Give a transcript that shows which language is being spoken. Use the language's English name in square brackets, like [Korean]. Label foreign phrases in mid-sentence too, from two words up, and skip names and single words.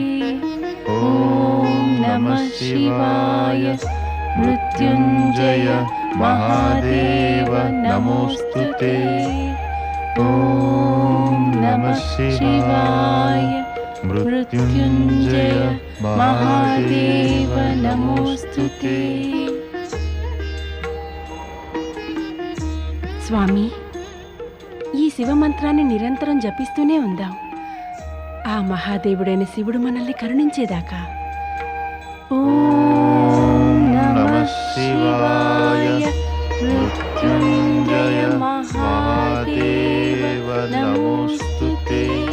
[Sanskrit] ॐ नमः शिवाय मृत्युञ्जय महादेव नमोस्तुते। ॐ नमः शिवाय मृत्युञ्जय महादेव नमोस्तुते। [Telugu] స్వామి, ఈ శివమంత్రాన్ని నిరంతరం జపిస్తూనే ఉందాం. ఆ మహాదేవుడైన శివుడు మనల్ని కరుణించేదాకా. [Sanskrit] ఓం నమః శివాయ మృత్యుంజయ మహాదేవ నమోస్తుతే।